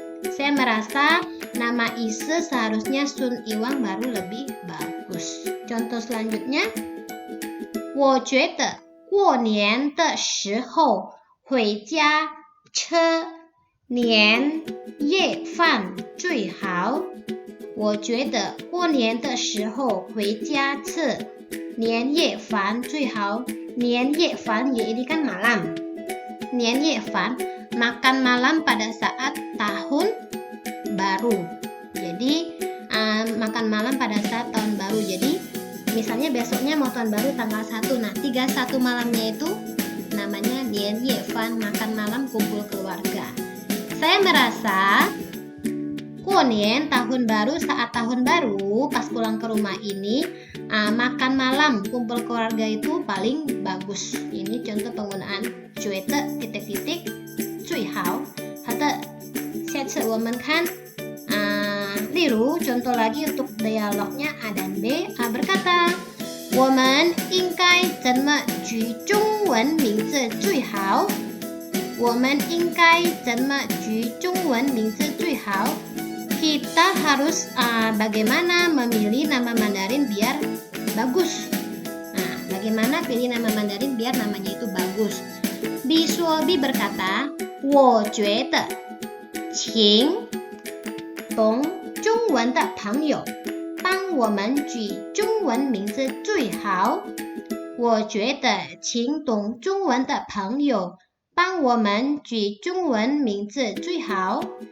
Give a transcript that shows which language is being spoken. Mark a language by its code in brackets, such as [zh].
[id] Saya merasa nama Ise seharusnya Sun Iwang baru lebih bagus. Contoh selanjutnya, [zh] 我觉得过年的时候回家吃年夜饭最好。我觉得过年的时候回家吃年夜饭最好。 [id] 年夜饭ya ini kan malam. 年夜饭 makan malam pada saat tahun baru. Jadi makan malam pada saat tahun baru. Jadi misalnya besoknya mau tahun baru tanggal 1. Nah, 31 malamnya itu namanya 年夜饭, makan malam kumpul keluarga. Saya merasa 过年 tahun baru, saat tahun baru pas pulang ke rumah ini makan malam kumpul keluarga itu paling bagus. Ini contoh penggunaan 觉得 titik-titik 最好。 [zh] 好的，下次我们看例如 [id] contoh lagi untuk dialognya A dan B. A berkata [zh] 我们应该怎么举中文名字最好？我们应该怎么举中文名字最好？ [id] Kita harus bagaimana memilih nama Mandarin biar bagus. Nah, bagaimana pilih nama Mandarin biar namanya itu bagus? Bi Suobi berkata, [zh] 我觉得请懂中文的朋友帮我们举中文名字最好。我觉得请懂中文的朋友帮我们举中文名字最好。